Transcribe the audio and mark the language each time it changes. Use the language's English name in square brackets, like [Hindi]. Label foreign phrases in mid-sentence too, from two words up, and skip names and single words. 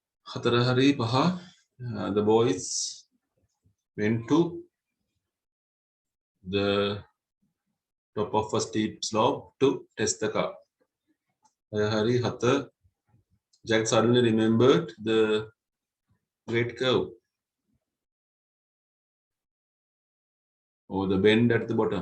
[Sinhala] හතර හරි පහ. [English] The boys went to the top of a steep slope to test the car. [Sinhala] හය හරි හත. [English] Jack suddenly remembered the great curve or the bend at the bottom.